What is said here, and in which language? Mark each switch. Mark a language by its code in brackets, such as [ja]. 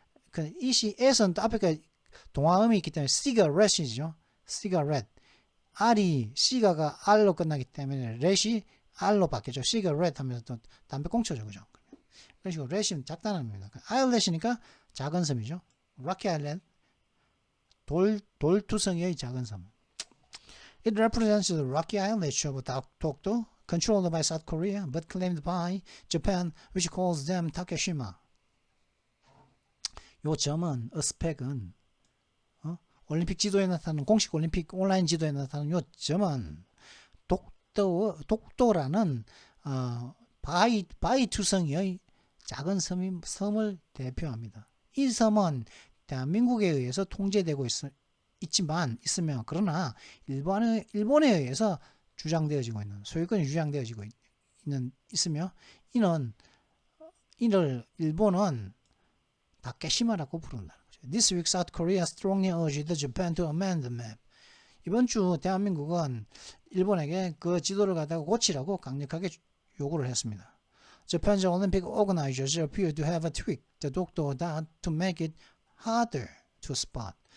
[ko] 그 이시 에서는 또 앞에 동화음이 있기 때문에 시가렛이죠. 시가렛. R이 시가가 R로 끝나기 때문에 렛이 R로 바뀌죠. 시가렛 하면서 또 담배 꽁초죠. 그죠? 그런 식으로 렛이 작다는 의미입니다. 아일렛이니까 작은 섬이죠. [en] Rocky Island. [ko] 돌투성이의 작은 섬. [en] It represents the rocky islands of Dokdo, controlled by South Korea, but claimed by Japan, which calls them Takeshima. [ko] 요 점은, 스펙은, 올림픽 지도에 나타나는, 공식 올림픽 온라인 지도에 나타나는 요 점은, 독도라는, 바이 투성이의 작은 섬을 대표합니다. 이 섬은 대한민국에 의해서 통제되고 있으면 그러나 일본에 의해서 주장되어지고 있는 소유권이 주장되어지고 있으며 이를 일본은 다케시마라고 부른다는 거죠. [en] This week South Korea strongly urged Japan to amend the map. [ko] 이번 주 대한민국은 일본에게 그 지도를 갖다가 고치라고 강력하게 요구를 했습니다. [en] Japan's Olympic organizers appear to have tweaked the Dokdo date to make it harder to spot.